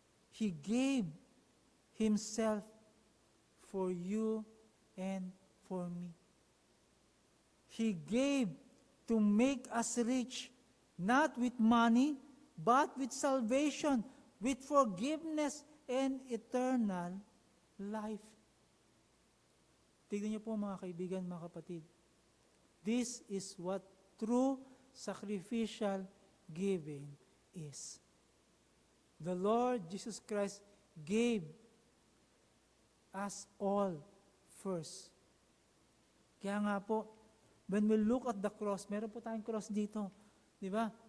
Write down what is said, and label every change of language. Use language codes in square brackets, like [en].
[en] He gave Himself for you and for me. He gave to make us rich, not with money, but with salvation, with forgiveness and eternal life. [tl] Tignan niyo po mga kaibigan, mga kapatid. [en] This is what true sacrificial giving is. The Lord Jesus Christ gave us all first. [tl] Kaya nga po, [en] when we look at the cross, [tl] meron po tayong cross dito, di ba?